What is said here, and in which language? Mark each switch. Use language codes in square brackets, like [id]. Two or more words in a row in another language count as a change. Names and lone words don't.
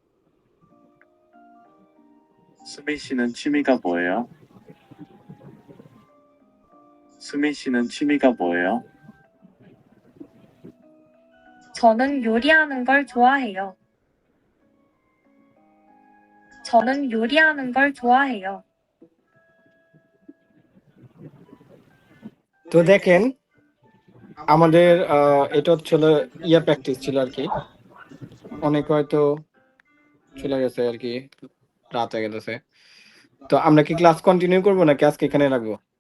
[ko] 수민 씨는 취미가 뭐예요? 수민 씨는 취미가 뭐예요? 저는 요리하는 걸 좋아해요. 저는 요리하는 걸 좋아해요. [bn] তো দেখেন আমাদের এটা হচ্ছিল প্র্যাকটিস ছিল আর কি, অনেক হয়তো চলে গেছে আর কি, রাত হয়ে গেছে। তো আমরা কি ক্লাস কন্টিনিউ করবো নাকি আজকে এখানে রাখবো?